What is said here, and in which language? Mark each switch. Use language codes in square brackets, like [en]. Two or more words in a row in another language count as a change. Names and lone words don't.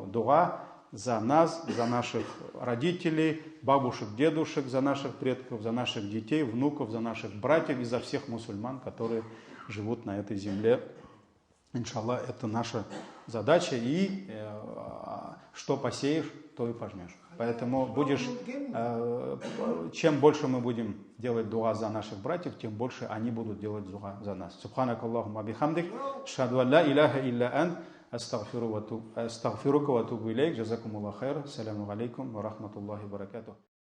[ru] Поэтому дуа за нас, за наших родителей, бабушек, дедушек, за наших предков, за наших детей, внуков, за наших братьев и за всех мусульман, которые живут на этой земле. Иншаллах, это наша задача, и что посеешь, то и пожнешь. Поэтому чем больше мы будем делать дуа за наших братьев, тем больше они будут делать дуа за нас. [ar] سبحانك اللهم بحمدك، أشهد أن لا إله إلا أنت، أستغفرك وأتوب إليك، جزاكم الله خير، سلام عليكم ورحمة الله وبركاته.